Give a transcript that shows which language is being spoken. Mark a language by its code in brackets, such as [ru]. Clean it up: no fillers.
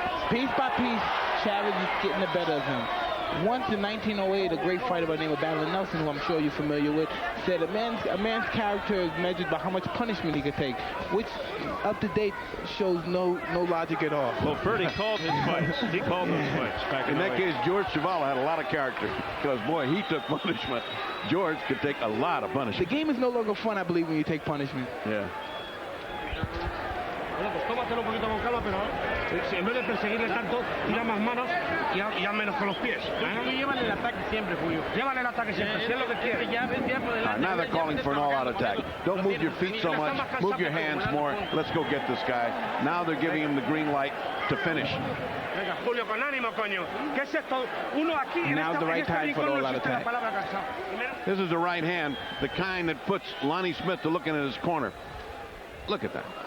[en] Piece by piece, Chavez is getting the better of him. Once in 1908, a great fighter by the name of Battler Nelson, who I'm sure you're familiar with, said a man's character is measured by how much punishment he can take, which up to date shows no logic at all. Well, Ferdy called his fights. He called those fights back in that case. George Chuvalo had a lot of character, because boy, he took punishment. George could take a lot of punishment. The game is no longer fun, I believe, when you take punishment. Yeah. [es] Bueno, pues tómatelo un poquito con calma, pero en vez de perseguirle tanto, tira más manos y haz menos con los pies. Llévale el ataque siempre, Julio. Llévale el ataque siempre, si es lo que quiere. [en] Now they're calling for an all-out attack. Don't move your feet so much. Move your hands more. Let's go get this guy. Now they're giving him the green light to finish. [es] Venga, Julio, con ánimo, coño. ¿Qué es esto? Uno aquí. [en] Now's the right time for the all-out attack. This is the right hand, the kind that puts Lonnie Smith to looking at his corner. Look at that.